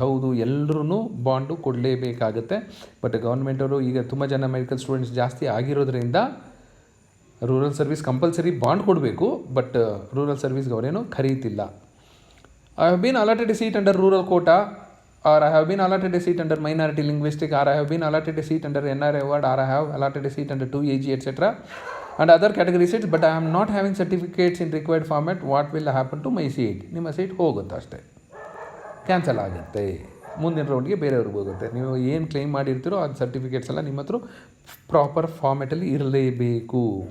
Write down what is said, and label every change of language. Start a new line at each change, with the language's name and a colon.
Kannada: ಹೌದು, ಎಲ್ಲರೂ bond ಕೊಡಲೇಬೇಕಾಗುತ್ತೆ. But ಗೌರ್ಮೆಂಟವರು ಈಗ ತುಂಬ ಜನ ಮೆಡಿಕಲ್ ಸ್ಟೂಡೆಂಟ್ಸ್ ಜಾಸ್ತಿ ಆಗಿರೋದ್ರಿಂದ ರೂರಲ್ ಸರ್ವಿಸ್ ಕಂಪಲ್ಸರಿ ಬಾಂಡ್ ಕೊಡಬೇಕು, ಬಟ್ ರೂರಲ್ ಸರ್ವಿಸ್ಗೆ ಅವರೇನು ಕರೀತಿಲ್ಲ.
English: I have been allotted a seat under rural quota, or I have been allotted a seat under minority linguistic, or I have been allotted a seat under NRI award, or I have allotted a seat under 2AG etc. and other category seats, but I am not having certificates in required format. What will happen to my seat?
Kannada: ನಿಮ್ಮ seat ಹೋಗುತ್ತೆ ಅಷ್ಟೇ, cancel ಆಗುತ್ತೆ. ಮುಂದಿನ ರೌಂಡ್ಗೆ ಬೇರೆಯವ್ರಿಗೆ ಹೋಗುತ್ತೆ. ನೀವು ಏನು claim ಮಾಡಿರ್ತೀರೋ ಅದು ಸರ್ಟಿಫಿಕೇಟ್ಸ್ ಎಲ್ಲ ನಿಮ್ಮ ಹತ್ರ ಪ್ರಾಪರ್ ಫಾರ್ಮೆಟಲ್ಲಿ ಇರಲೇಬೇಕು.